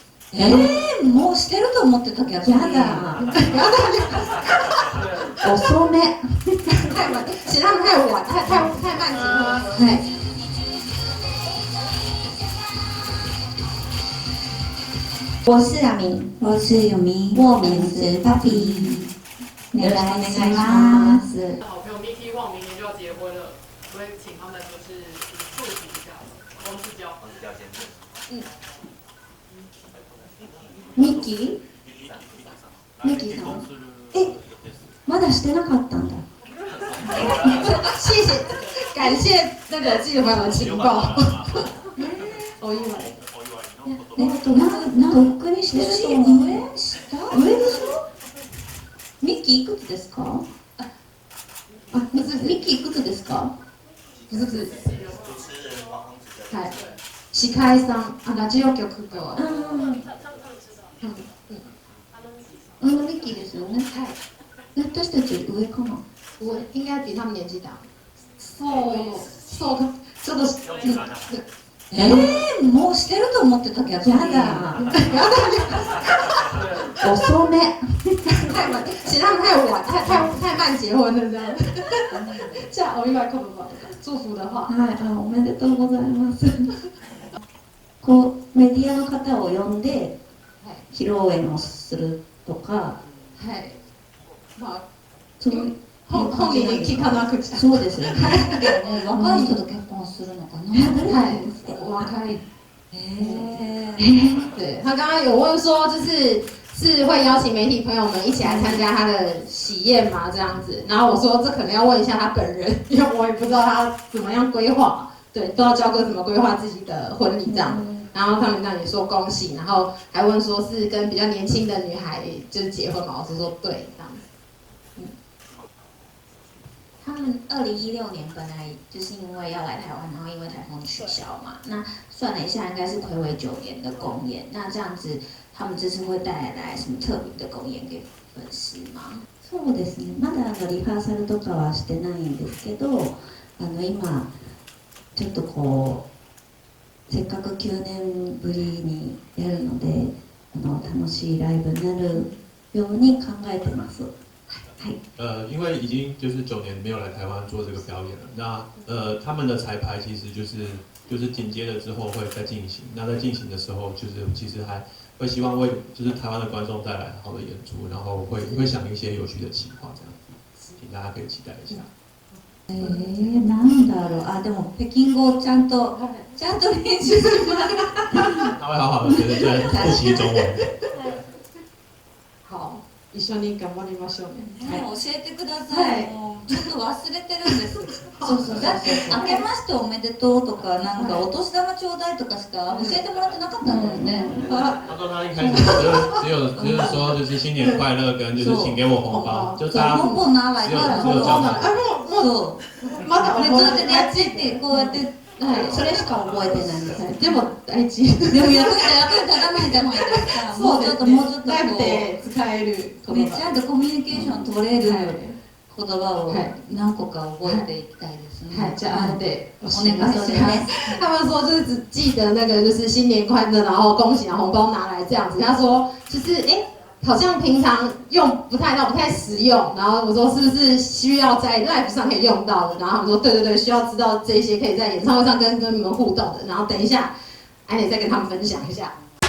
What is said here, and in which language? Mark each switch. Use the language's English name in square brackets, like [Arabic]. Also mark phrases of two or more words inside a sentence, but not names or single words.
[Japanese] もうしてると思ってたけど。やだ。遅め。 [Chinese] 太晚，其实他们太晚，太慢结婚。はい。我是阿明，我是有名，我名是 Papi， [Japanese] お願いします。 [Chinese] 好朋友 Miki 旺明年就要结婚了，所以请他们就是祝福一下王世娇。王世娇先生。 [Japanese] ミキ？ミキさん？まだしてなかったんだ。 [Chinese] 谢谢，感谢那个记者朋友的情报。 [Japanese] お祝い。とっくにしてると思う。上でしょ？ミキいくつですか？ミキいくつですか？ [Chinese] 不是，はい。 [Japanese] 司会さん、ラジオ局と。ミキですよね。はい。私たちより上かな。 [Chinese] 我应该比他们年纪大。 [Japanese] そうちょっと。もうしてると思ってたけど。やだ。遅め。 [Chinese] 太晚，其实他们太晚，太慢结婚了这样。 [Japanese] じゃあお祝い言葉 [Chinese] 祝福的話。 [Japanese] はい、おめでとうございます。こうメディアの方を呼んで披露宴をするとか、はい。まあそういう本人に聞かなくちゃ。そうですね。若い人と結婚するのかな？はい。若い。 [Chinese] 对，他刚刚有问说，是会邀请媒体朋友们一起来参加他的喜宴吗？这样子，然后我说这可能要问一下他本人，因为我也不知道他怎么样规划，对，不知道焦哥怎么规划自己的婚礼这样。然后他们那里说恭喜，然后还问说是跟比较年轻的女孩就是结婚嘛，我是说对这样子。他们2016年本来就是因为要来台湾，然后因为台风取消嘛，那算了一下，应该是暌违9年的公演。那这样子，他们这次会带来什么特别的公演给粉丝吗？ [Japanese] そうですね。まだリハーサルとかはしてないんですけど、今ちょっとこうせっかく9年ぶりにやるので、楽しいライブになるように考えてます。 [Chinese] 因为已经就是9年没有来台湾做这个表演了，那他们的彩排其实就是紧接着之后会再进行，那在进行的时候就是其实还会希望为就是台湾的观众带来好的演出，然后会想一些有趣的企划这样子，请大家可以期待一下。 [Japanese] なんだろう。でも北京語ちゃんと練習します。 [Chinese] 他会好好的学着在复习中文。好。 [Japanese] 一緒に頑張りましょうね。教えてください。もうちょっと忘れてるんです。そうだって明けましておめでとうとかなんかお年玉ちょうだいとかしか教えてもらってなかったんだよね。 [Chinese] 他说他一開始只有說就是新年快樂跟就是請給我紅包，就大家 [Japanese] ポンポン習いから只有交代。そう。まだこれずっとやってってこうやって。それしか覚えてないんです。でも大事。でも役に立たないじゃないですか。もうちょっとこライブで使えるう。めっちゃコミュニケーション取れる言葉を何個か覚えていきたいですね。はい、じゃあでお願いします。 [Chinese] 他们说就是只记得那个就是新年快乐，然后恭喜，然后红包拿来这样子。他说就是好像平常用不太实用，然后我说是不是需要在 live 上可以用到的？然后他们说对，需要知道这些可以在演唱会上跟你们互动的。然后等一下，安妮再跟他们分享一下。